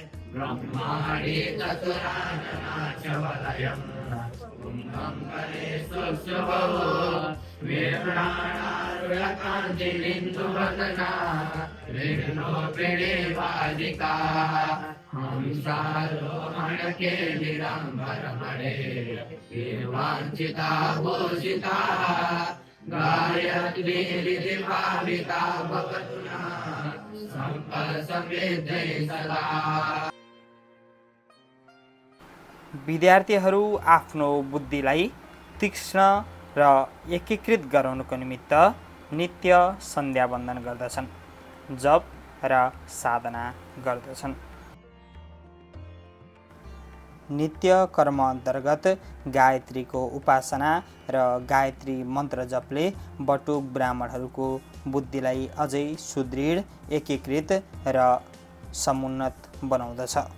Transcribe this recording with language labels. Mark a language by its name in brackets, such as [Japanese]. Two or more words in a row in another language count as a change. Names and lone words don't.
[Sanskrit] ब्रह्माणि चतुराननाचवलयम् कुम्भं कलेशुभवो वीरणारुणकान्तिलिन्दुवदना विघ्नोपिणीवादिका हंसारोहणकेलिरम्बरमणे वाञ्छिता भूषिता गायत्रीरिति भाविता भवतु नः सम्पदसमृद्धै सदा। [Nepali] विद्यार्थीहरू आफ्नो बुद्धिलाई तीक्ष्ण र एकीकृत गराउनको निमित्त नित्य सन्ध्यावन्दन गर्दछन्, जप र साधना गर्दछन्। नित्य कर्म अन्तर्गत गायत्रीको उपासना र गायत्री मन्त्र जपले बटुक ब्राह्मणहरूको बुद्धिलाई अझै सुदृढ, एकीकृत र समुन्नत बनाउँदछ।